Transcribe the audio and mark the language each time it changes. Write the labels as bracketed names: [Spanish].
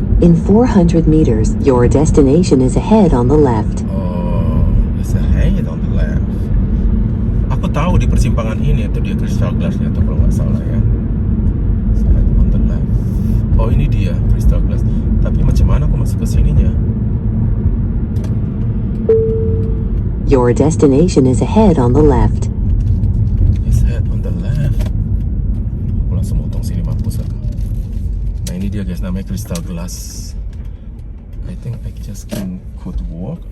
[English] In 400 meters, your destination is ahead on the left. Oh, it's ahead on the left. [Indonesian] Aku tahu di persimpangan ini itu dia Crystal Glass-nya tuh kalau nggak salah ya. [English] It's ahead on the left. [Indonesian] Oh ini dia Crystal Glass. Tapi macam mana aku masuk ke sininya? [English] Your destination is ahead on the left. It's ahead on the left. [Indonesian] Aku langsung motong sini mampus aku. Nah ini dia guys, namanya Crystal Glass. [English] I think I just could walk.